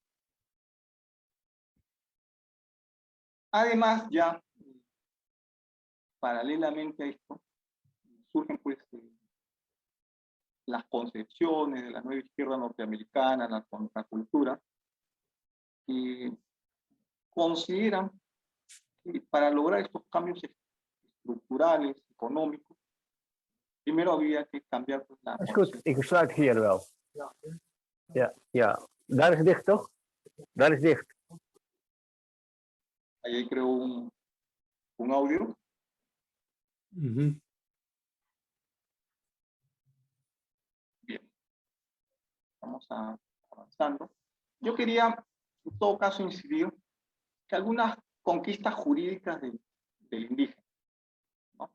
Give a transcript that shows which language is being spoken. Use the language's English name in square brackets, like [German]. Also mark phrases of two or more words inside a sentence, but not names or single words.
[Spanish] Además, ya paralelamente a esto, surgen pues las concepciones de la nueva izquierda norteamericana, la contracultura, que consideran que para lograr estos cambios estructurales, económicos, primero había que cambiar pues, la... [Dutch] Dat is goed, ik sluit hier wel. Ja, ja. Daar is dicht, toch? Daar is dicht. [Spanish] Ahí creo un audio. Bien, vamos avanzando. Yo quería, en todo caso, incidir que algunas conquistas jurídicas del indígena, ¿no?